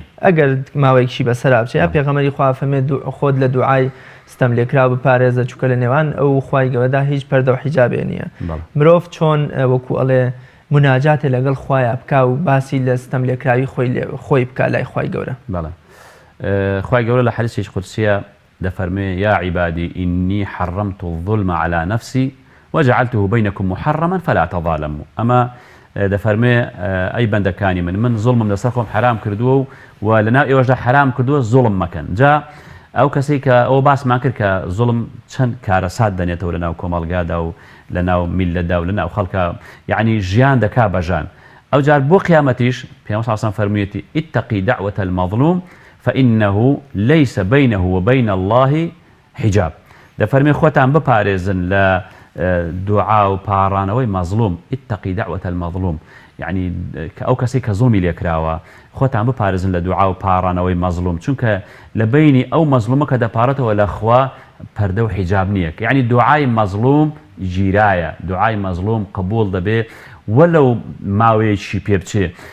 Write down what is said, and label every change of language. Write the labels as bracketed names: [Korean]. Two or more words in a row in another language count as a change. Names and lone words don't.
[Central Kurdish] ئەگەر ماوەیەکیشی بەسەرا بچێت پێغەمبەری خوا فەرمێ خۆت لە دوعای ستەم لێکراو بپارێزە چووکە لە نێوان ئەو خوای گەورەدا هیچ پەردە و حیجابێ نییە مرۆڤ چۆن وەکو ئەڵێ مناجاتێ لەگەڵ خوایە بکا و باسی لە ستەم لێکراوی خۆی بکا لای خوای گەورە. بەڵێ خوای گەورە لە حەدیثێکی قودسیە دەفەرمێ [Arabic] یا عیبادی ئینی حەڕەمت الظلم على نفسي وجعلته بينكم محرما فلا تظالموا [Central Kurdish] ئەمە دەفەرمێ ئەی بەندەکانی من زوڵمم لەسەر خۆم حرام کردووە و لەناو ئێوەشدا حرام کردووە زوڵم مەکەن. جا ئەو کەسێک کە ئەوە باسمان کرد کە زوڵم چەند کارەسات دەنێتەوە لەناو کۆمەڵگادا و لەناو میلەتدا و لەناو خەڵکە یعنی ژیان دەکا بەژان ئەو جار بۆ قیامەتیش پێغەمبەر [Arabic] صلی الله علیه و سلم [Central Kurdish] فەرموویەتی [Arabic] اتقی دعوة المظلوم فإنه ليس بينه وبين الله حجاب. [Central Kurdish] دەفەرمێ خۆتان بپارێزن لە دوعا و پاڕانەوەی مەظلوم [Arabic] اتقی دعوة المظلوم [Central Kurdish] یعنی ئەو کەسێک کە زوڵمی لێکراوە خۆتان بپارێزن لە دوعا و پاڕانەوەی مەظلوم چونکە لە بینی ئەو مەظلومە کە دەپارێتەوە لە خوا پەردە و حیجاب نییە یعنی دوعای مەظلوم گیرایە دوعای مەظلوم قبول دەبێ وەلەو ماوەیەکی پێ بچێ